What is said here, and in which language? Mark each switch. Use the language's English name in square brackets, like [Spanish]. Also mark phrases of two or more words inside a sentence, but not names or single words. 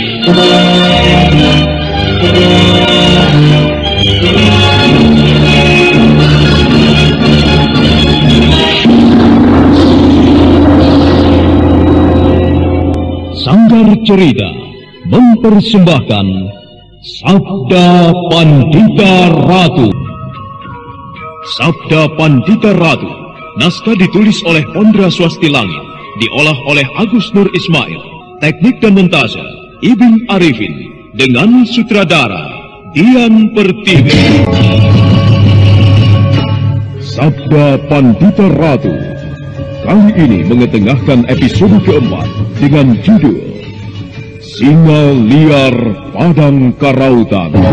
[Indonesian] Sanggar Cerita mempersembahkan Sabda Pandita Ratu. Sabda Pandita Ratu, naskah ditulis oleh Pondra Swasti Langit, diolah oleh Agus Nur Ismail, teknik dan montase Ibn Arifin, dengan sutradara Dian Pertiwi. Sabda Pandita Ratu kali ini mengetengahkan episode keempat dengan judul Singa Liar Padang Karautan.